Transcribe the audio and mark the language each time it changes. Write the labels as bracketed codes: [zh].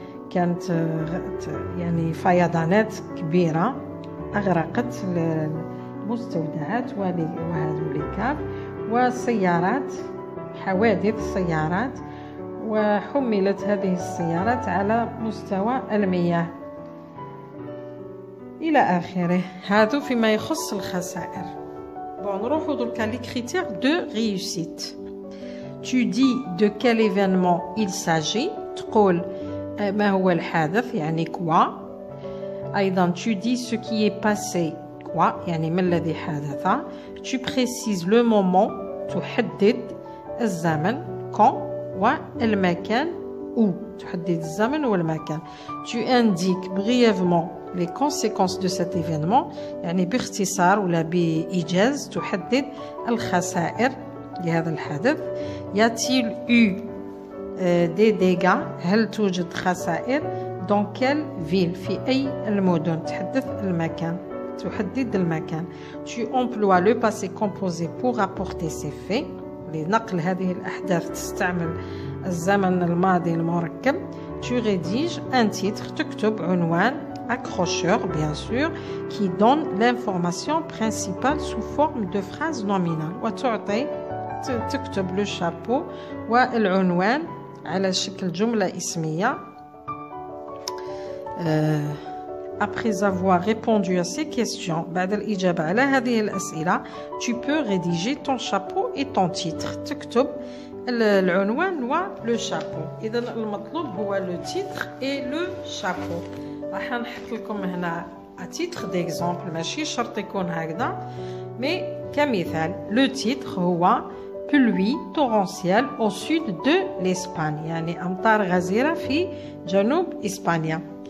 [ar] كانت يعني فيضانات كبيرة أغرقت المستودعات وهذو لي كاف وسيارات، حوادث سيارات، وحملت هذه السيارات على مستوى المياه إلى آخره. هذا فيما يخص الخسائر. نروحوا دركا لي كريتير دو ريوسيت. [fr] Tu dis de quel événement il s'agit. [ar] تقول ما هو الحادث يعني quoi. أيضا [fr] tu dis ce qui est passé quoi [ar] يعني ما الذي حدث. [fr] Tu précises le moment [ar] تحدد الزمن [fr] quand [ar] والمكان [fr] où [ar] تحدد الزمن والمكان. [fr] Tu indiques brièvement les conséquences de cet événement [ar] يعني باختصار ولا بإيجاز تحدد الخسائر لهذا الحدث. [fr] Y a-t-il eu des dégâts [ar] هل توجد خسائر. [fr] dans quelle ville [ar] في أي المدن تحدث المكان تحدد المكان. [fr] Tu emploies le passé composé pour rapporter ces faits [ar] لنقل هذه الأحداث تستعمل الزمن الماضي المركب. [fr] Tu rédiges un titre [ar] تكتب عنوان [fr] accrocheur bien sûr qui donne l'information principale sous forme de phrase nominale. [ar] وتعطي تكتب le chapeau والعنوان على شكل جملة اسمية. [fr] Après avoir répondu à ces questions, [ar] بعد الإجابة على هذه الأسئلة, [fr] tu peux rédiger ton chapeau et ton titre. [ar] تكتب العنوان و le chapeau. إذا المطلوب هو [fr] le titre et le chapeau. [ar] راح نحط لكم هنا [fr] à titre d'exemple [ar] ماشي شرط يكون هكذا، [fr] mais [ar] كمثال le titre هو [fr] pluie torrentielle au sud de l'Espagne [ar] يعني أمطار غزيرة في جنوب إسبانيا.